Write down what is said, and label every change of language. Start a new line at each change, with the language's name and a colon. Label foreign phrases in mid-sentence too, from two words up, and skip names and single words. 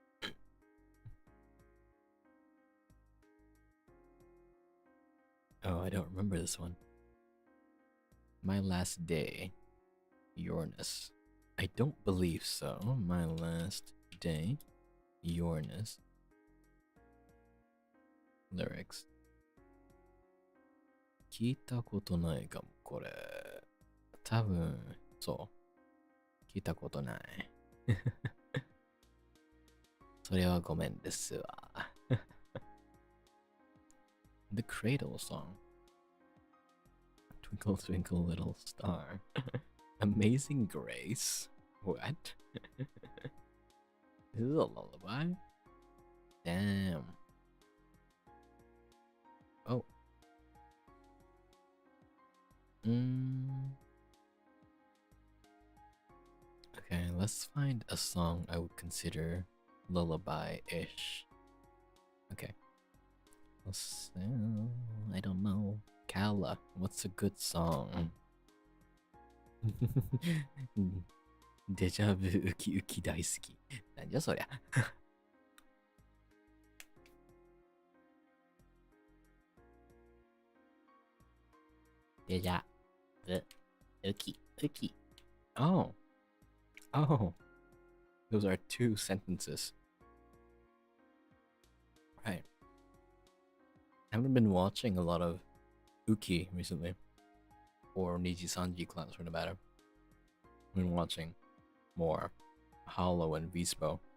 English: Oh, I don't remember this one. My Last Day. Yourness. I don't believe so. My Last Day. Yourness. Lyrics.
Japanese: 聞いたことないかも、これ。多分、そう。聞いたことない。それはごめんですわ。The Cradle Song.
English: Twinkle Twinkle Little Star. Amazing Grace. What? This is a lullaby? Damn. Oh. Okay, let's find a song I would consider lullaby-ish. Okay. I don't know. Kala, what's a good song? Deja vu uki uki daisuki.
Japanese: なんじゃそりゃ。Deja vu uki uki.
English: Oh. Oh. Those are two sentences. Right. I haven't been watching a lot of Uki recently. Or Niji Sanji class for the matter. I've been watching more Hollow and Vispo.